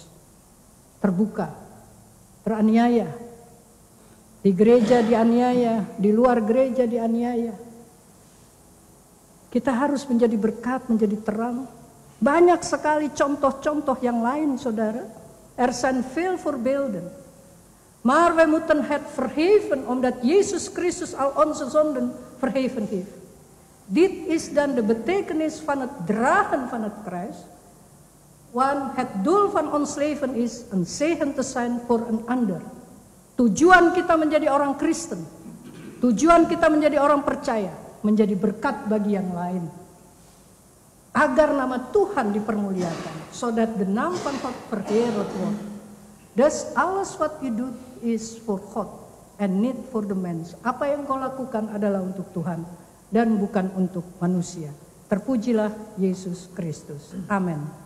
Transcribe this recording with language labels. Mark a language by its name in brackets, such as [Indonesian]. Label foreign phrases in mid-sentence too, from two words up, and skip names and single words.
[Indonesian] Terbuka, teraniaya. Di gereja dianiaya, di luar gereja dianiaya. Kita harus menjadi berkat, menjadi terang. Banyak sekali contoh-contoh yang lain, saudara. [Dutch] Er zijn veel voorbeelden. Maar wij moeten het verheven, omdat Jezus Christus al onze zonden verheven heeft. Dit is dan de betekenis van het dragen van het kruis. Want het doel van ons leven is een zegen te zijn voor een ander. [Indonesian] Tujuan kita menjadi orang Kristen, tujuan kita menjadi orang percaya, menjadi berkat bagi yang lain. Agar nama Tuhan dipermuliakan, [English] so that the [Dutch] naam van God verheerlijkt wordt. Dus alles wat u doet is [English] for God and not for the [Dutch] mens. [Indonesian] Apa yang kau lakukan adalah untuk Tuhan dan bukan untuk manusia. Terpujilah Yesus Kristus. Amin.